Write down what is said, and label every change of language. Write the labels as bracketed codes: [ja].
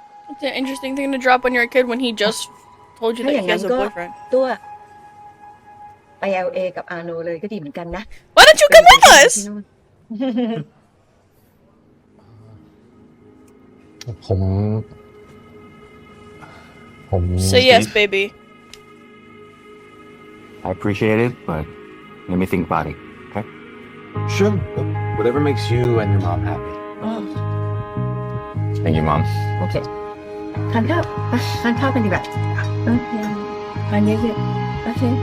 [en] It's an interesting thing to drop on your kid when he just told you that he has a boyfriend. [th] ตัวไป LA กับอาโนเลยก็ดีเหมือนกันนะ [en] Why don't you come with us? [th] ผม [en] Say yes, baby. I appreciate it but let me think about it okay Sure. Whatever makes you and your mom happy. thank you mom [th] โอเคทานข้าวไปทานข้าวกันดีกว่าโอเคทานเยอะๆโอเค